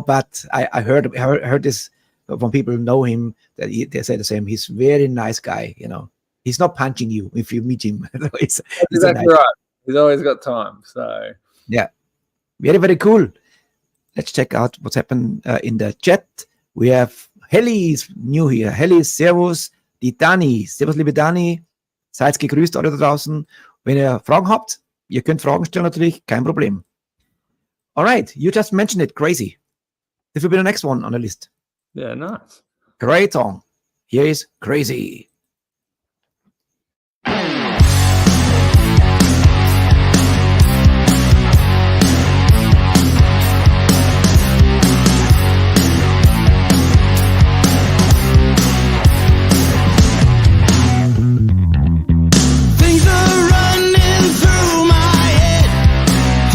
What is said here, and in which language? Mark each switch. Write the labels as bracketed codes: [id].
[en] But I heard this from people who know him, that they say the same. He's a very nice guy, you know. He's not punching you if you meet him. He's exactly right. He's always got time. So yeah, very, very cool. Let's check out what's happened in the chat. We have Helly is new here. [de] Helly, servus. Die Dani, servus liebe Dani, seid gegrüßt alle da draußen. Wenn ihr Fragen habt, ihr könnt Fragen stellen natürlich, kein Problem. [en] All right, you just mentioned it, Crazy. This will be the next one on the list. yeah, nice. Great song. Here is Crazy. Things are running through my head.